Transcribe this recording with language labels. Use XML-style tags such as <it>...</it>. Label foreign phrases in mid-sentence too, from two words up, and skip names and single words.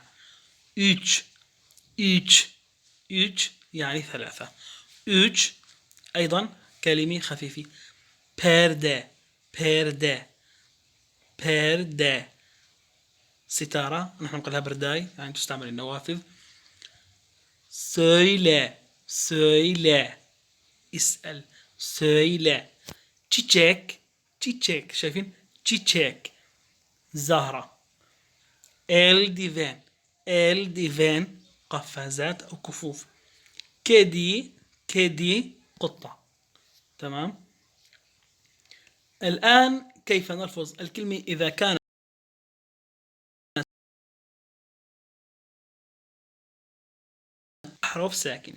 <tr>üç، üç، üç</tr> <ar>يعني ثلاثة. üç أيضا كلمة خفيفة.</ar> <tr>perde، perde، بردا.</tr> <ar>ستارة نحن نقولها برداي، يعني تستعمل النوافذ.</ar> <tr>söyle söyle اسأل. söyle çiçek çiçek، شايفين çiçek زهرة. eldiven eldiven</tr> <ar>قفازات أو كفوف.</ar> <tr>kedi kedi قطة.</tr> <ar>تمام. الآن كيف نلفظ الكلمة إذا كانت أحرف ساكنة؟</ar>